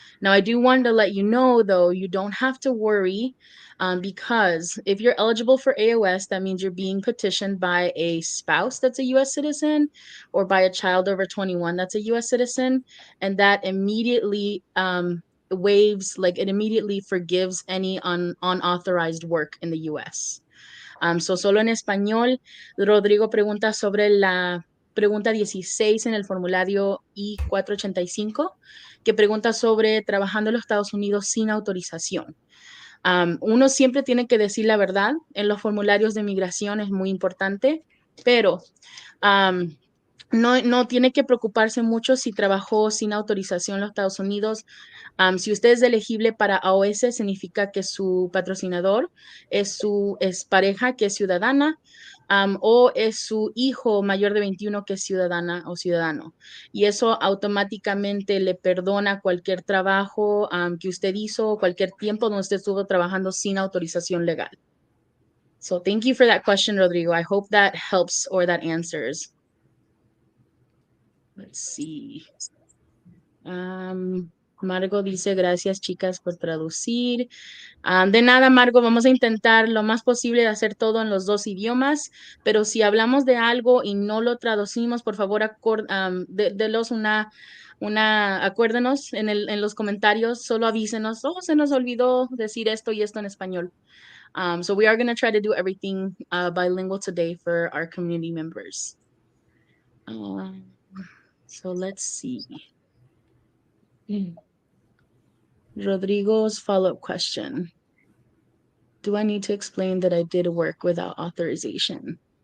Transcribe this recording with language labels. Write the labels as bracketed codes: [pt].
[en] Now, I do want to let you know, though, you don't have to worry because if you're eligible for AOS, that means you're being petitioned by a spouse that's a US citizen or by a child over 21 that's a US citizen. And that immediately waives, like it immediately forgives any unauthorized work in the US. [es] So solo en español, Rodrigo pregunta sobre la pregunta 16 en el formulario I-485, que pregunta sobre trabajando en los Estados Unidos sin autorización. Uno siempre tiene que decir la verdad en los formularios de migración, es muy importante, pero no tiene que preocuparse mucho si trabajó sin autorización en los Estados Unidos. Si usted es elegible para AOS, significa que su patrocinador es su pareja que es ciudadana, o es su hijo mayor de 21 que es ciudadana o ciudadano. Y eso automáticamente le perdona cualquier trabajo que usted hizo, cualquier tiempo donde usted estuvo trabajando sin autorización legal. [en] So thank you for that question, Rodrigo. I hope that helps or that answers. Let's see. [es] Margo dice, gracias chicas por traducir. De nada, Margo, vamos a intentar lo más posible de hacer todo en los dos idiomas, pero si hablamos de algo y no lo traducimos, por favor, delos acuérdenos en los comentarios, solo avísenos, oh, se nos olvidó decir esto y esto en español. [en] So we are going to try to do everything bilingual today for our community members. So let's see. Rodrigo's follow-up question. Do I need to explain that I did work without authorization?